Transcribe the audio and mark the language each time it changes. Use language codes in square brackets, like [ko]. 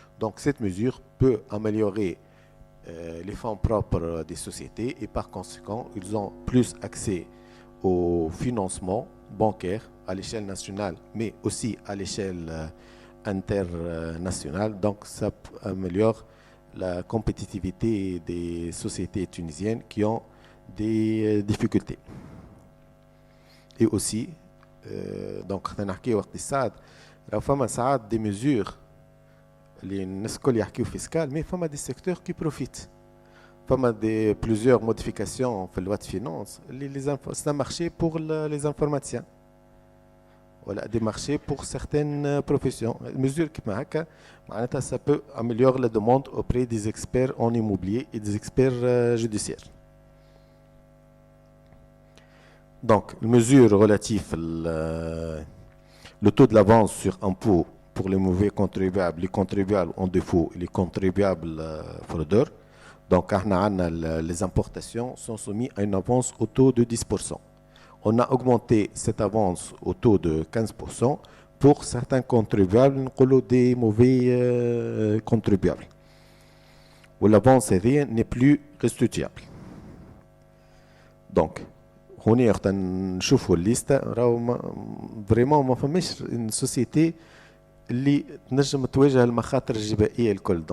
[fr] Donc cette mesure peut améliorer les fonds propres des sociétés et par conséquent, ils ont plus accès au financement bancaire à l'échelle nationale mais aussi à l'échelle internationale. Donc ça améliore la compétitivité des sociétés tunisiennes qui ont des difficultés. Et aussi donc [ar] نحكيو اقتصاد راه فما ساعات [fr] des mesures [ar] اللي الناس الكل يحكيو فيسكال مي فما [fr] des secteurs qui profitent. [ar] فما [fr] plusieurs modifications [ar] في [fr] loi de finance [ar] اللي [fr] c'est un marché pour les informaticiens [ar] ولا [fr] des marchés pour certaines professions. mesures [ar] كيما هكا معناتها [fr] ça peut améliorer la demande auprès des experts en immobilier et des experts judiciaires. Donc, mesure relative le taux de l'avance sur impôt pour les mauvais contribuables, les contribuables en défaut et les contribuables fraudeurs. Donc, les importations sont soumises à une avance au taux de 10%. On a augmenté cette avance au taux de 15% pour certains contribuables, des mauvais contribuables, où l'avance n'est plus restituable. Donc, [ar] هوني وقت نشوفوا الليسته راهو فريمون ما فماش سوسيتي اللي تنجم تواجه المخاطر الجبائيه الكل.